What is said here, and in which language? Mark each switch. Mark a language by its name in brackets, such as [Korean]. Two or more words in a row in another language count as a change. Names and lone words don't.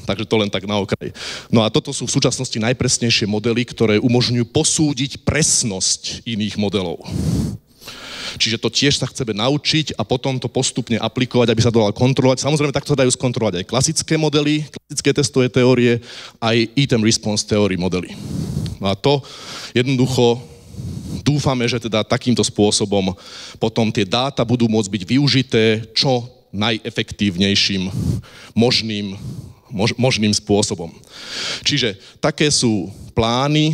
[Slovak] Takže to len tak na okraj. No a toto sú v súčasnosti najpresnejšie modely, ktoré umožňujú posúdiť presnosť iných modelov. Čiže to tiež sa chceme naučiť a potom to postupne aplikovať, aby sa to dalo kontrolovať. Samozrejme, takto dajú skontrolovať aj klasické modely, klasické testové teórie, aj [English] item response theory [Slovak] modely. No a to jednoducho dúfame, že teda takýmto spôsobom potom tie dáta budú môcť byť využité čo najefektívnejším možným spôsobom. Čiže také sú plány.